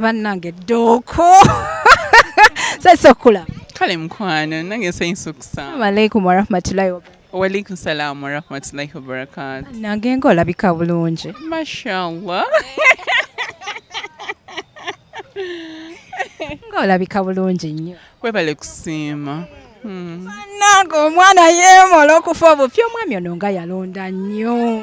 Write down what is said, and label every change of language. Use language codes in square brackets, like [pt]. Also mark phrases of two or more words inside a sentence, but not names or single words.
[lg] bannange Doko sasa kula kale mkwano nange nsanyusa okusa. [ar] السلام عليكم ورحمة الله وبركاته. وعليكم السلام ورحمة الله وبركاته. [lg] Nange ng'olabika bulungi. Mashallah. Ng'olabika bulungi nnyo. Webale kusiima. Bannange omwana yeemola okufa obupya omwami ono nga yalonda nnyo.